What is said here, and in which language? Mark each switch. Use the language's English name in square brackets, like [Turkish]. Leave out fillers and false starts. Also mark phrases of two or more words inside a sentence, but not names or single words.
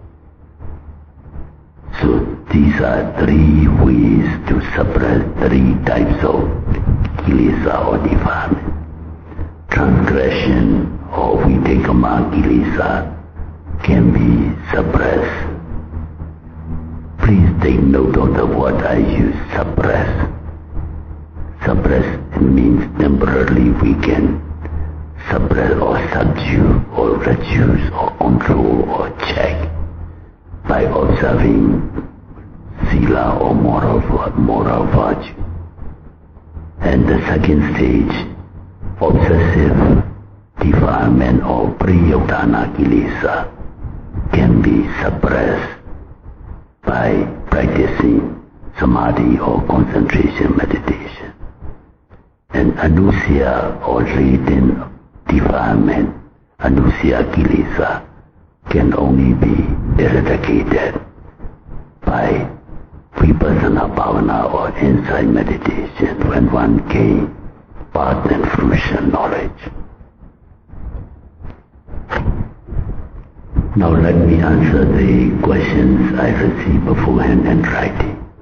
[English] So these are 3 ways to suppress 3 types of kilesa or defilement. Transgression or [Pali] vitekama kilesa [English] can be suppressed. Please take note of the word I use, suppress. Suppress means temporarily we can suppress or subdue or reduce or control or check by observing sila or moral virtue. And the second stage, obsessive defilement or [Pali] priyodhana kilesa, [English] can be suppressed by practicing samadhi or concentration meditation. And anusaya or latent defilement, [Pali] anusaya kilesa, [English] can only be eradicated by [Pali] vipassana bhavana [English] or insight meditation when one gains path and fruition knowledge. Now let me answer the questions I received beforehand in writing.